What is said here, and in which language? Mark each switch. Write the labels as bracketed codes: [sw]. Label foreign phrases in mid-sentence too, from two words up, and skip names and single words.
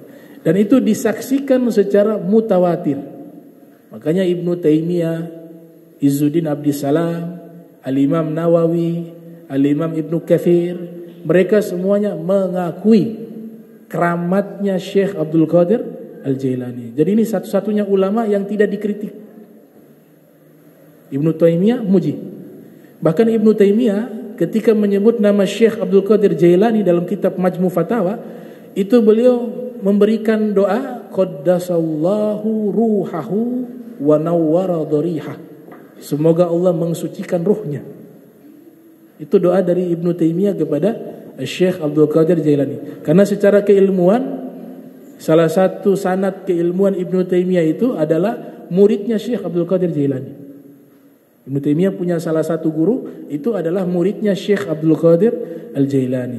[id] Dan itu disaksikan secara mutawatir. Makanya Ibnu Taimiyah, Izzuddin Abdissalam, Al-Imam Nawawi, Al-Imam Ibnu Katsir, mereka semuanya mengakui keramatnya Syekh Abdul Qadir Al-Jailani. Jadi ini satu-satunya ulama yang tidak dikritik. Ibnu Taimiyah muji. Bahkan Ibnu Taimiyah ketika menyebut nama Syekh Abdul Qadir Jailani dalam kitab Majmu' Fatawa, itu beliau memberikan doa [ar] قدس الله روحه ونور ضريحه. [id] Semoga Allah mensucikan ruhnya. Itu doa dari Ibnu Taimiyah kepada Syekh Abdul Qadir Jailani. Karena secara keilmuan, salah satu sanad keilmuan Ibnu Taimiyah itu adalah muridnya Syekh Abdul Qadir Jailani. Ibnu Taimiyah punya salah satu guru, itu adalah muridnya Syekh Abdul Qadir Al-Jailani.